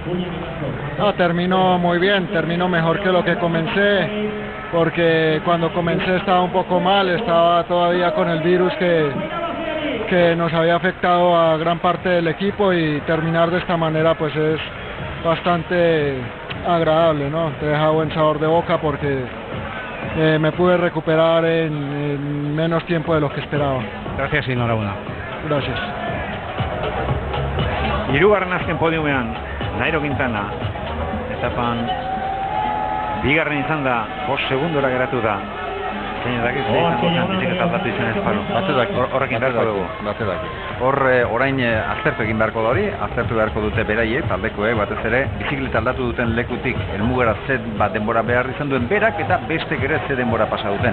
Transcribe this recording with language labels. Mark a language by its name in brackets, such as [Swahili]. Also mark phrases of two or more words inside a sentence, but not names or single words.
[Spanish] No, terminó muy bien, terminó mejor que lo que comencé, porque cuando comencé estaba un poco mal, estaba todavía con el virus que nos había afectado a gran parte del equipo, y terminar de esta manera pues es bastante agradable, ¿no? Te deja buen sabor de boca porque me pude recuperar en menos tiempo de lo que esperaba. Gracias y enhorabuena. Gracias. [Basque] Hirugarren azken podiumean Nairo Quintana, etapan bigarren izan da, 5 segundora geratu da. Zein dakit, biciketa aldatu izan ez palo. Horrekin beharko dugu. Orain aztertu egin beharko da hori, aztertu beharko dute beraiek, taldekoek batez ere, bizikleta aldatu duten lekutik helmugara ze bat denbora behar izan duen berak, eta bestek ere ze denbora pasa duten.